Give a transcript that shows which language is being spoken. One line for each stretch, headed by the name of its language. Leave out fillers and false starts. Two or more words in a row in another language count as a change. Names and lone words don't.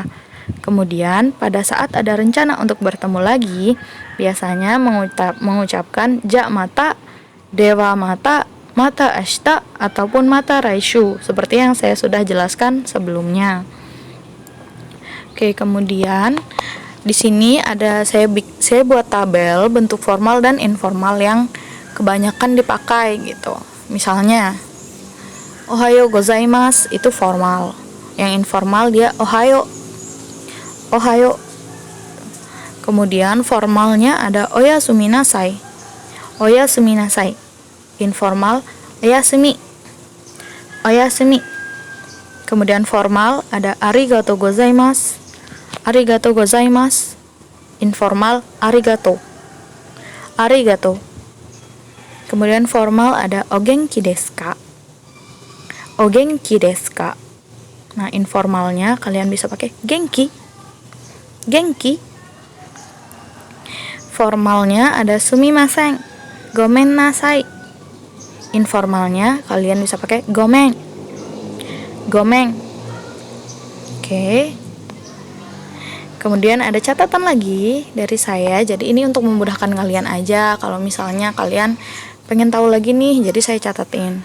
Indonesian: Kemudian pada saat ada rencana untuk bertemu lagi, biasanya mengucapkan
Japanese: じゃまた、ではまた、また明日,
Indonesian: ataupun
Japanese: また来週,
Indonesian: seperti yang saya sudah jelaskan sebelumnya. Oke, kemudian di sini ada saya buat tabel bentuk formal dan informal yang kebanyakan dipakai gitu. Misalnya
Japanese: おはようございます
Indonesian: itu formal. Yang informal dia ohayo. Kemudian formalnya ada
Japanese: おやすみなさい.
Indonesian: Informal oyasumi. Kemudian formal ada
Japanese: ありがとうございます.
Indonesian: Informal arigato. Kemudian formal ada
Japanese: お元気ですか.
Indonesian: Nah, informalnya kalian bisa pakai genki. Formalnya ada
Japanese: すみません、ごめんなさい.
Indonesian: Informalnya kalian bisa pakai gomen. Oke. Kemudian ada catatan lagi dari saya. Jadi ini untuk memudahkan kalian aja. Kalau misalnya kalian pengen tahu lagi nih, jadi saya catatin.